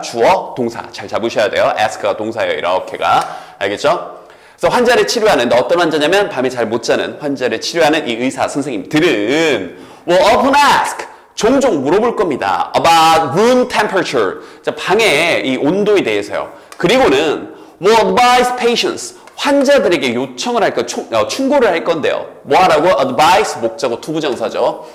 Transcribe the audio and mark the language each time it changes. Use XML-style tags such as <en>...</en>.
<ko>주어, 동사. 잘 잡으셔야 돼요. ask가 동사예요. 이렇게가. 알겠죠? 그래서 환자를 치료하는데 어떤 환자냐면, 밤에 잘 못 자는 환자를 치료하는 이 의사 선생님들은</ko> <en>will often ask,</en> <ko>종종 물어볼 겁니다.</ko> <en>About room temperature.</en> <ko>자, 방의 이 온도에 대해서요. 그리고는</ko> <en>will advise patients.</en> <ko>환자들에게 요청을 할 거, 충고를 할 건데요. 뭐 하라고? advise, 목적어, 투부정사죠.</ko>